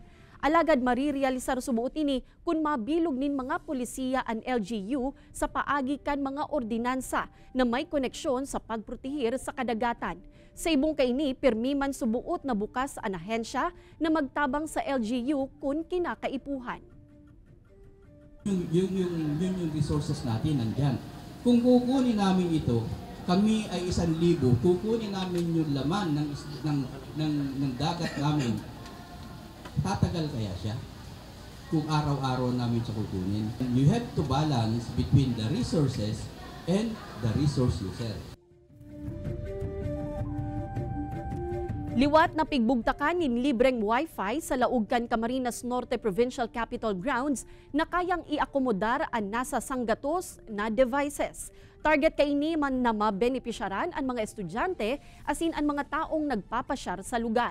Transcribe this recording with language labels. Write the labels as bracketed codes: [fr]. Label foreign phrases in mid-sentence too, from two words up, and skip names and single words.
[bik] Alagad marirealisar subuot ini kung mabilog nin mga polisiya ang LGU sa paagi kan mga ordinansa na may koneksyon sa pagprotehir sa kadagatan. Sa ibong kaini, pirmi man subuot na bukas ang ahensya na magtabang sa LGU kung kinakaipuhan. [tl] Yung resources natin nandyan. Kung kukunin namin ito, kami ay 1,000, kukunin namin yung laman ng dagat namin. Tatagal kaya siya kung araw-araw namin siya kukunin. [en] You have to balance between the resources and the resource user. [bik] Liwat na pigbugtakan nin libreng Wi-Fi sa Laugkan, Camarines Norte Provincial Capitol Grounds na kayang iakomodar ang nasa sanggatos na devices. Target kaini man na mabenepisyaran ang mga estudyante asin ang mga taong nagpapasyar sa lugar.